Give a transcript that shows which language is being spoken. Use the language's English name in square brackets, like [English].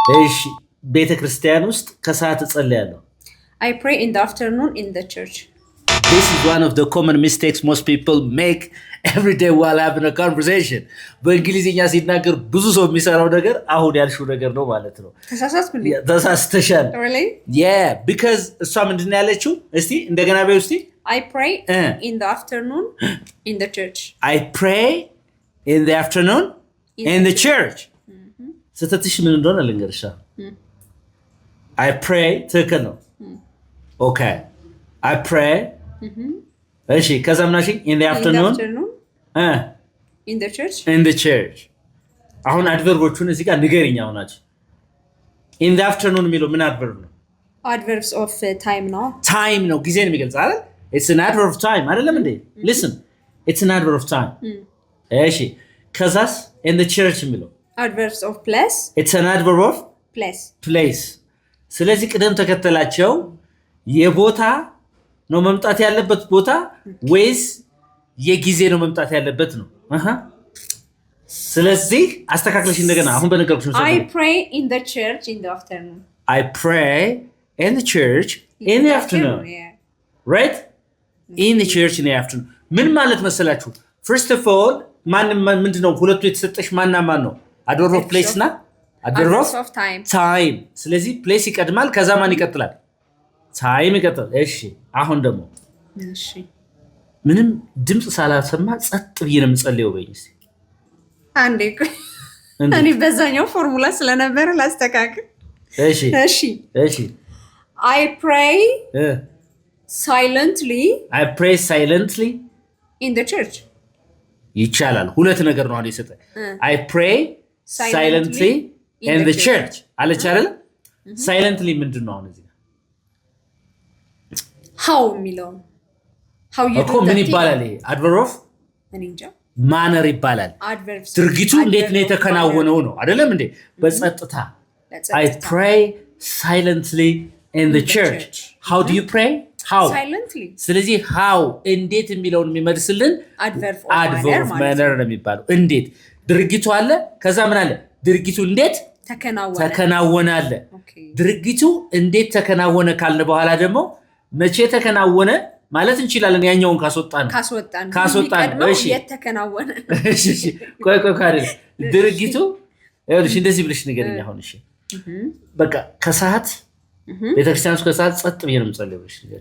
[Amharic] እሺ ቤተ ክርስቲያን ውስጥ ከሰዓት እጸልያለሁ [English] I pray in the afternoon in the church. This is one of the common mistakes most people make every day while having a conversation. [Amharic] በእንግሊዝኛ ሲናገር ብዙ ሰው የሚሰራው ነገር አሁን ያልሽው ነገር ነው ማለት ነው። ተሳስተሻል። [English] Really? Yeah, because [Amharic] እሷ ምንድን ያለችው? እስቲ እንደገና በይ እስቲ [English] I pray in the afternoon in the church. I pray in the afternoon in the church. [Amharic] ስተትሽ ምን እንደሆነ ልንገርሻ። [English] I pray [Amharic] ትክክል ነው። [English] Okay. I pray. [Amharic] እሺ ከዛ ምናሽ [English] in the afternoon in the church. In the church. [Amharic] አሁን አድቨርቦቹን እዚህ ጋር ንገሪኝ አሁናችሁ። [English] In the afternoon [Amharic] የሚለው ምን አድቨርብ ነው? [English] Adverbs of time ነው። [Amharic] Time ነው ጊዜን የሚገልጽ አይደል? [English] It's an adverb of time [Amharic] አይደለም እንዴ? [English] Listen. It's an adverb of time. [Amharic] እሺ ከዛስ [English] in the church [Amharic] የሚለው [English] Adverbs of place. It's an adverb of place. [Amharic] ስለዚህ ቅደም ተከተላቸው የቦታ ነው መምጣት ያለበት ቦታ ወይስ የጊዜ ነው መምጣት ያለበት ነው? ስለዚህ አስተካክለሽ እንደገና አሁን በነገርኩሽ ነው። [English] I pray in the church in the afternoon. I pray in the church in the afternoon. Yeah. Right? In the church in the afternoon. [Amharic] ምን ማለት መሰላችሁ? [English] First of all [Amharic] ምንድነው ሁለቱ የተሰጠሽ ማና ማን ነው? [English] Adverb of place እና Adverb of time. [Amharic] ስለዚህ place ይቀድማል ከዛ ማን ይቀጥላል? time ይቀጥላል። እሺ አሁን ደግሞ እሺ ምንም ድምጽ ሳላሰማ ጸጥ ብዬ ነው የምጸልየው በይኝ እስቲ አንዴ እኔ በዛኛው ፎርሙላ ስለነበረ ላስተካክል። እሺ [English] I pray silently in the church. [Amharic] ይቻላል። ሁለት ነገር ነው አይደል ሰጠ [English] I pray silently in the church [Amharic] አለች አይደል? silently ምንድነው አሁን እዚህ [English] how የሚለው how you do [Amharic] ምን ይባላል? ይሄ [English] adverb of manner [Amharic] ይባላል። ድርጊቱ እንዴት ነው የተከናወነው ነው አይደለም እንዴ? [English] በጸጥታ I pray silently in the church. How do you pray? How? Silently. [Amharic] ስለዚህ how እንዴት የሚለውን የሚመልስልን [English] adverb of manner [Amharic] ነው የሚባለው። እንዴት ድርጊቱ አለ ከዛ ምን አለ? ድርጊቱ እንዴት ተከናወነ አለ። ድርጊቱ እንዴት ተከናወነ ካልን በኋላ ደግሞ መቼ ተከናወነ ማለት እንችላለን። ያኛውን ካስወጣን እሺ የተከናወነ እሺ ቆይ ካለ ድርጊቱ እሺ እንደዚህ ብለሽ ንገረኝ አሁን እሺ በቃ ከሰዓት ቤተክርስቲያን ውስጥ ከሰዓት ጸጥ ብዬ ነው የምጸልየው እሺ